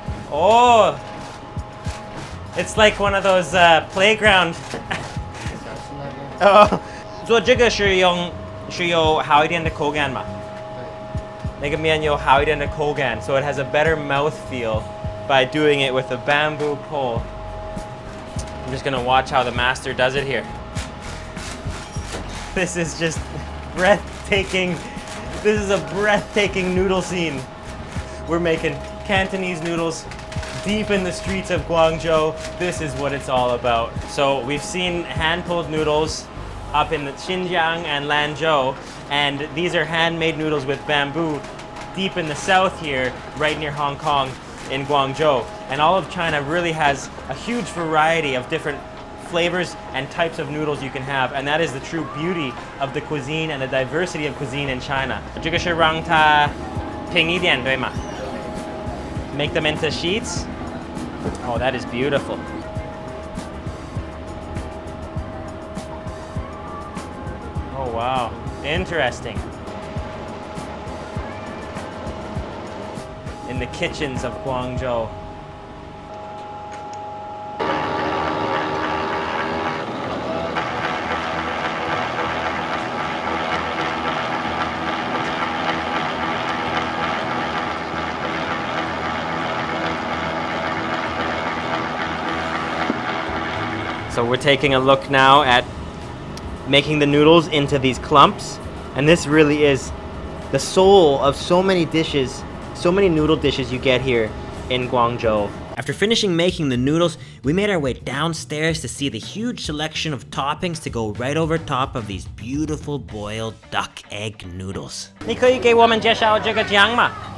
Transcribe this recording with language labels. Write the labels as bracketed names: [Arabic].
[English] 哦、It's like one of those playground. [Chinese] 哦，做这个是有好一点的口感吗？对。那个面有好一点的口感 [English] so it has a better mouth feel by doing it with a bamboo pole. I'm just gonna watch how the master does it here. This is just breathtaking. This is a breathtaking noodle scene. We're making Cantonese noodles deep in the streets of Guangzhou. This is what it's all about. So we've seen hand-pulled noodles up in the Xinjiang and Lanzhou, and these are handmade noodles with bamboo deep in the south here, right near Hong Kong in Guangzhou. And all of China really has a huge variety of different flavors and types of noodles you can have, and that is the true beauty of the cuisine and the diversity of cuisine in China. [Chinese] 这个是让它平一点，对吗？ [English] Make them into sheets. Oh, that is beautiful. Oh wow, interesting. In the kitchens of Guangzhou. So we're taking a look now at making the noodles into these clumps, and this really is the soul of so many dishes, So many noodle dishes you get here in Guangzhou. After finishing making the noodles, we made our way downstairs to see the huge selection of toppings to go right over top of these beautiful boiled duck egg noodles. [Chinese] 你可以给我们介绍这个酱吗？